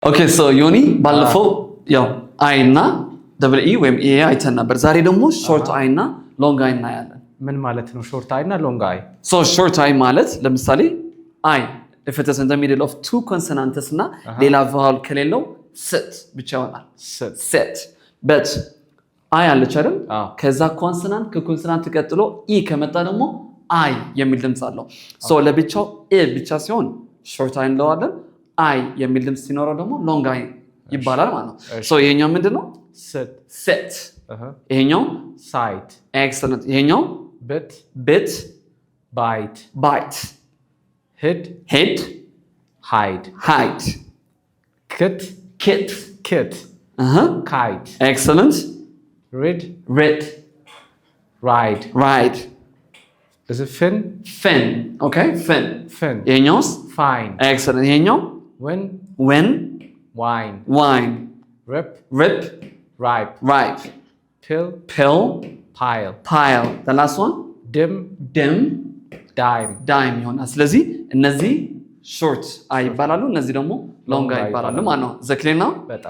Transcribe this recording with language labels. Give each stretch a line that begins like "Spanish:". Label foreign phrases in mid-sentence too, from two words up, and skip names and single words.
English: okay so
Amharic: ዮኒ ባለፈው ያው አይ እና
English: double e
Amharic: ወይም ኤ አይተን ነበር። ዛሬ ደግሞ
English: short i
Amharic: እና
English: long i
Amharic: እናያለን። ምን ማለት ነው
English: short i
Amharic: እና
English: long i? so short i
Amharic: ማለት ለምሳሌ አይ
English: if it is in the middle of two consonants
Amharic: እና ሌላ ቫውል ከሌለው sit ብቻ ይሆናል።
English: sit but
Amharic: አይ አለች አይደል? ከዛ ኮንሶናንት ከኮንሶናንት ቀጥሎ ኢ ከመጣ ደግሞ አይ የሚል ድምጽ አለው። ሶ ለብቻው ኤ ብቻ ሲሆን
English: short i
Amharic: እንለዋለን። አይ የሚል ድምጽ ሲኖረው ደግሞ
English: long i
Amharic: ይባላል ማለት ነው። ሶ ይሄኛው ምንድነው?
English: sit ይሄኛው sight excellent ይሄኛው bit bite head hide kit kite excellent read ride is it fin okay fin ይሄኛውስ fine excellent ይሄኛው when wine rip ripe pill pile the last one dim
Amharic: dime ይሆናል። ስለዚህ እነዚህ
English: short i
Amharic: ይባላሉ፣ እነዚህ ደግሞ
English: long i
Amharic: ይባላሉ ማለት ነው። ዘክሌና በጣም